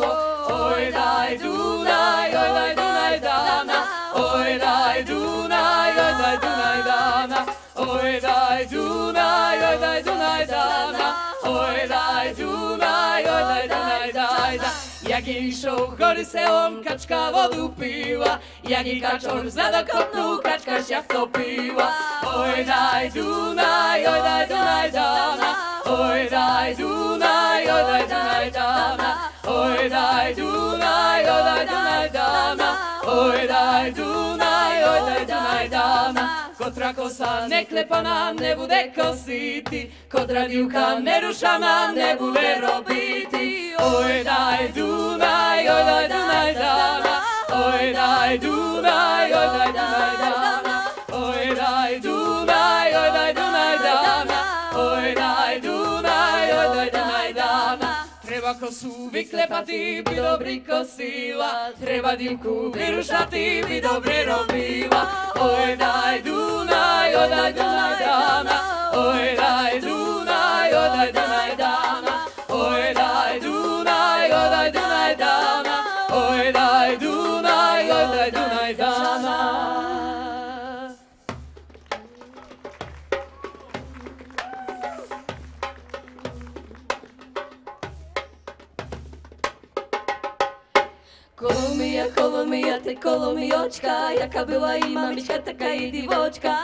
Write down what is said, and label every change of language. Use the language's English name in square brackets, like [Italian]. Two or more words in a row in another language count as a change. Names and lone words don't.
[Rusyn] Oj daj Dunaj, dana, oj daj Dunaj, dana, oj daj Dunaj, dana, oj daj Dunaj, dana. [Polish] Jak jej szło, chory se kaczka wodu piła, jak jej kaczor zadokopnął, kaczka się wtopiła. [Rusyn] Oj daj Dunaj, dana, oj daj Dunaj, dana, oj daj Dunaj, dana, oj daj Dunaj, dana. kotra kosa ne klepana, ne bude kositi, kod radivka ne rušana, ne bude robiti. Oj daj Dunaj, oj daj Dunaj dana, oj daj Dunaj, oj daj Dunaj dana, oj daj Dunaj, oj daj Dunaj dana, oj daj Dunaj, oj daj Dunaj dana. Treba kosu vyklepati, by dobrý kosila, treba divku vyrušati, by dobre robila. Oj daj Dunaj, oj daj Dunaj dana, oj daj Dunaj, oj daj Dunaj dana, oj daj Dunaj, oj daj Dunaj dana, oj daj Dunaj, oj daj Dunaj dana. Kolomija, ty kolomioczka, jaka była i mamiczka, taka i diwoczka.